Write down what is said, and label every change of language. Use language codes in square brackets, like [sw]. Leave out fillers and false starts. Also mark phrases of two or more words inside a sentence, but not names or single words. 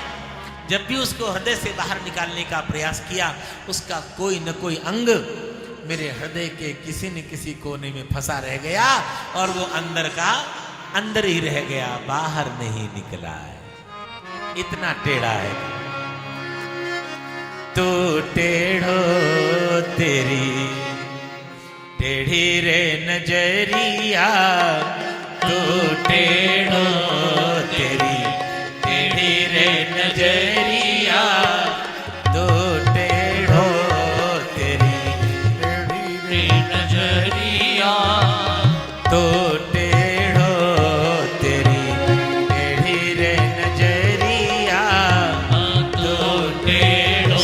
[hi] जब भी उसको हृदय से बाहर निकालने का प्रयास किया, उसका कोई न कोई अंग मेरे हृदय के किसी न किसी कोने में फंसा रह गया, और वो अंदर का अंदर ही रह गया, बाहर नहीं निकला है, इतना टेढ़ा है। [bra] तू टेढ़ो तेरी टेढ़ी रे नजरिया, तू टेढ़ो तेरी टेढ़ी रे नजरिया, तू टेढ़ो तेरी टेढ़ी रे नजरिया, तू टेढ़ो तेरी टेढ़ी रे नजरिया, तू टेढ़ो।